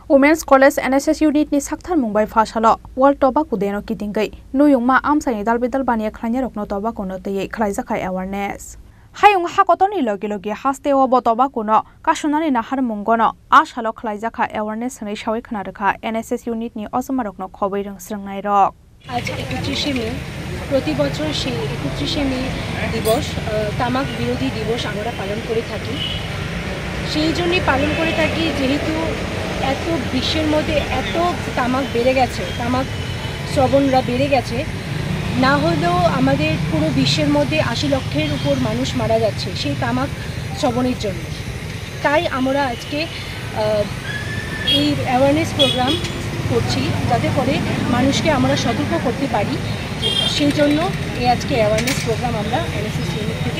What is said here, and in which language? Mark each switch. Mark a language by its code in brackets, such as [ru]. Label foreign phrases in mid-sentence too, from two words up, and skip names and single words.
[trp] Women's College NSS Unit ni sakthar Mumbai Fashalo World Tobacco Day no kitingai nuyungma amsani dalbidal bania khlanya rokno tobacco no tei khlaija khai awareness hayung hakotoni logi logi haste obo tobacco no kashunani nahar mungono ashalo khlaija kha awareness nei shawi khana rakha NSS Unit ni osma rokno khobai rang srangnai rok [bn] आज 31 মে প্রতি বছর সেই 31 মে দিবস তামাক বিরোধী দিবস আমরা পালন করে থাকি সেই জন্যই পালন করে থাকি যেহেতু এত বিশ্বের মধ্যে এত তামাক বেড়ে গেছে তামাক শ্রবণরা বেড়ে গেছে না হলেও আমাদের পুরো বিশ্বের মধ্যে 80 লক্ষের উপর মানুষ মারা যাচ্ছে সেই তামাক শ্রবণের জন্য তাই আমরা আজকে এই [en] awareness program [bn] করছি যাতে করে মানুষকে আমরা সতর্ক করতে পারি সেই জন্য এই আজকে [en] awareness program [bn] আমরা এনএসএস ইউনিট থেকে